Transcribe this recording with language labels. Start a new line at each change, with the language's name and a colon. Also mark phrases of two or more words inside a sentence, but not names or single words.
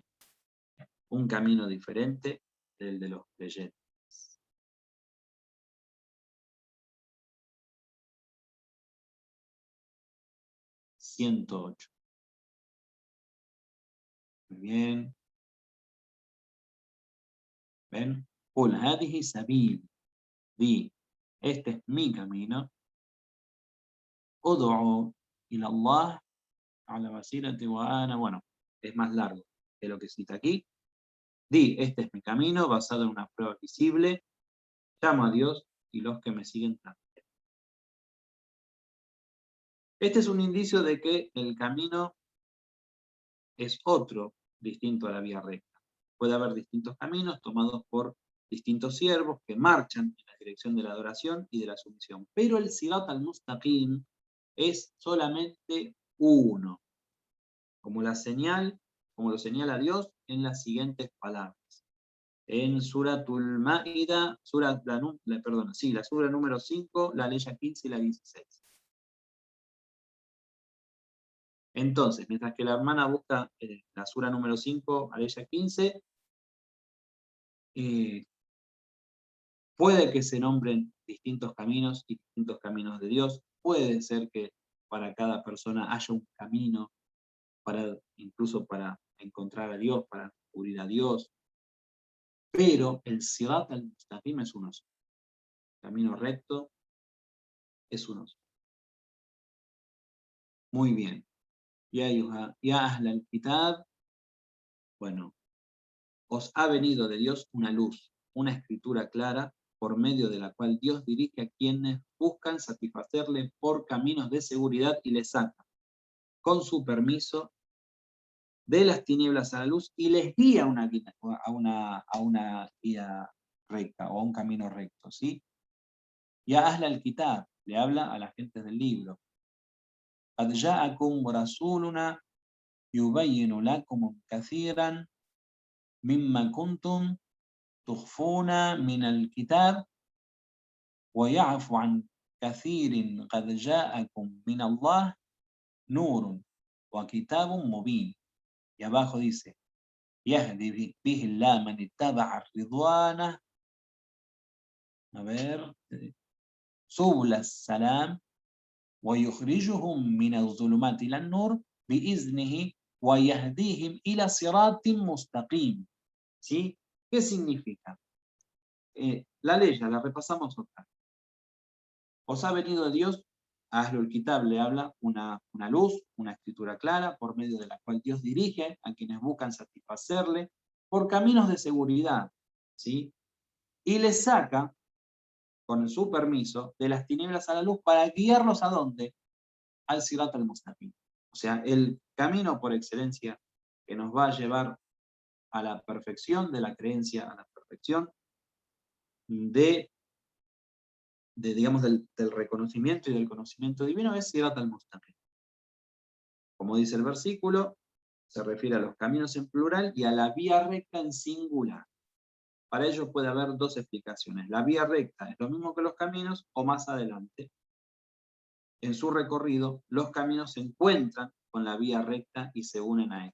Spanish: Un camino diferente del de los creyentes. (108). Muy bien. ¿Ven?
Arabic: قل هذه سبيل.
Spanish: Di, este es mi camino.
Arabic: أدعو إلى الله على بصيرة وأنا,
Spanish: bueno, es más largo que lo que cita aquí. Di, este es mi camino, basado en una prueba visible, llamo a Dios y los que me siguen también. Este es un indicio de que el camino es otro, distinto a la vía recta. Puede haber distintos caminos tomados por distintos siervos que marchan en la dirección de la adoración y de la sumisión. Pero el
Arabic: صراط المستقيم
Spanish: es solamente uno, como lo señala Dios en las siguientes palabras. En Suratul Maida, la sura número 5, la ley 15 y la 16. Entonces, mientras que la hermana busca la sura número 5, Aleya 15, puede que se nombren distintos caminos y distintos caminos de Dios. Puede ser que para cada persona haya un camino, incluso para encontrar a Dios, para descubrir a Dios. Pero el
Arabic: صراط المستقيم
Spanish: es uno solo. El camino recto es uno solo. Muy bien.
Arabic: يا أهل الكتاب,
Spanish: bueno, os ha venido de Dios una luz, una escritura clara, por medio de la cual Dios dirige a quienes buscan satisfacerle por caminos de seguridad y les saca, con su permiso, de las tinieblas a la luz y les guía a una guía recta o a un camino recto, ¿sí?
Arabic: يا أهل الكتاب,
Spanish: le habla a la gente del libro.
Arabic: قد جاءكم رسولنا يبين لكم كثيرا مما كنتم تخفون من الكتاب ويعفو عن كثير قد جاءكم من الله نور وكتاب مبين.
Spanish: Y abajo dice,
Arabic: يهدي به الله من اتبع رضوانه سبل السلام ويخرجهم من الظلمات إلى النور بإذنه ويهديهم إلى صراط مستقيم.
Spanish: ¿Sí? ¿Qué significa? La ley, la repasamos otra. Os ha venido de Dios, a
Arabic: أهل الكتاب
Spanish: le habla una luz, una escritura clara, por medio de la cual Dios dirige a quienes buscan satisfacerle por caminos de seguridad, ¿sí? Y les saca, con su permiso, de las tinieblas a la luz para guiarlos ¿a dónde? Al
Arabic: صراط المستقيم.
Spanish: O sea, el camino por excelencia que nos va a llevar a la perfección de la creencia, a la perfección digamos, del reconocimiento y del conocimiento divino es
Arabic: صراط المستقيم.
Spanish: Como dice el versículo, se refiere a los caminos en plural y a la vía recta en singular. Para ello puede haber dos explicaciones. La vía recta es lo mismo que los caminos, o más adelante, en su recorrido, los caminos se encuentran con la vía recta y se unen a él.